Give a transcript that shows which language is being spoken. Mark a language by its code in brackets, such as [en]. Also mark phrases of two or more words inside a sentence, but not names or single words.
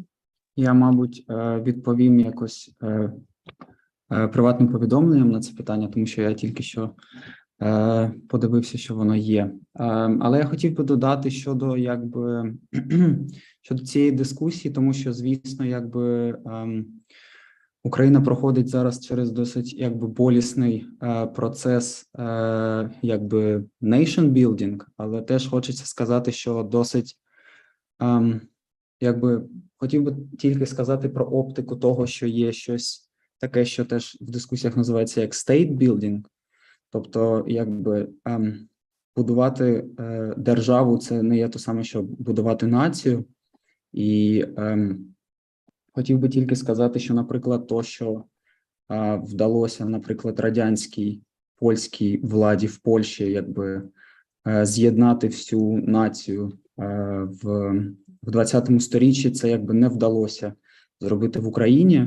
[uk] Я, мабуть, відповім якось приватним повідомленням на це питання, тому що я тільки що подивився, що воно є. Але я хотів би додати щодо цієї дискусії, тому що, звісно, Україна проходить зараз через досить болісний процес [en] nation building, [uk] але теж хочеться сказати, що досить хотів би тільки сказати про оптику того, що є щось таке, що теж в дискусіях називається як [en] state building. [uk] Тобто, будувати державу – це не є те саме, що будувати націю. І хотів би тільки сказати, що, наприклад, то, що вдалося, наприклад, радянській, польській владі в Польщі, з'єднати всю націю в 20 сторіччі, це не вдалося зробити в Україні.